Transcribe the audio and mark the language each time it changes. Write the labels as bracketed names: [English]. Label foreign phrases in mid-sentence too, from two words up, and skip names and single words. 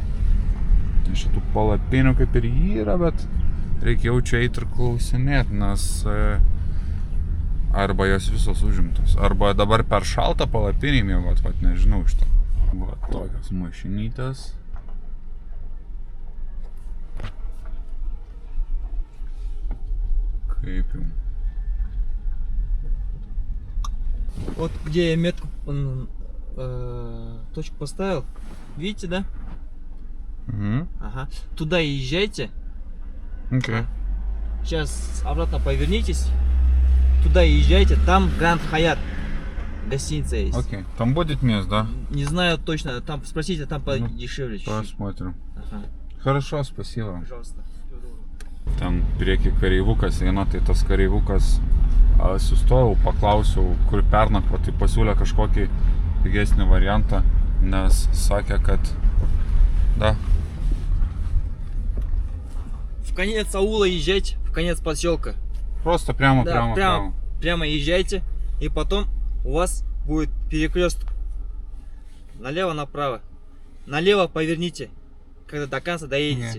[Lithuanian] Tai šitų palapinių kaip ir yra, bet reikia jau čia eiti ir klausinėti, nes arba jos visos užimtos, arba dabar per šaltą palapinį miegot, vat nežinau iš to. Va, tokios mašinytės. Kaip jums? [Russian] Вот где я метку, точку поставил, видите, да? Угу. Ага. Туда езжайте. Окей. Сейчас обратно повернитесь туда езжайте, там Гранд Хаят. Гостиница есть. Окей. Там будет место, да? Не знаю точно, там спросите, там подешевле чуть-чуть. Посмотрим. Ага. Хорошо, спасибо. Пожалуйста. [Lithuanian] Ten prieky kareivukas eina, tai tas kareivukas sustojau, paklausiau, kur pernakvoti, tai pasiūlė kažkokį pigesnį variantą, nes sakė, kad... [Russian] Да. В конец аула езжайте, в конец поселка. Просто прямо, Да, прямо. прямо езжайте, и потом у вас будет перекресток. Налево, направо. Налево поверните, когда до конца доедете.